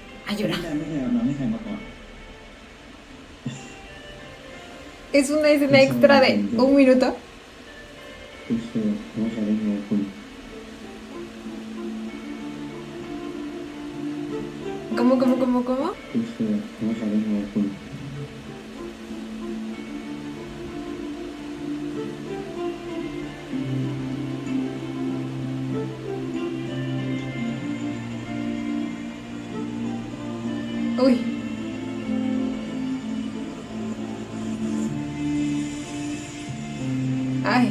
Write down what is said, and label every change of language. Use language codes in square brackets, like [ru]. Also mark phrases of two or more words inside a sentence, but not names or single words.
[es] a llorar. [th] ไม่เคยอาบน้ำให้ใครมาก่อน [es] Es una escena extra de un minuto. [th] คุณเชื่อว่าใครได้ไงคุณ [es] ¿Cómo? [th] คุณเชื่อว่าใครได้ไงคุณ Uy. Ay.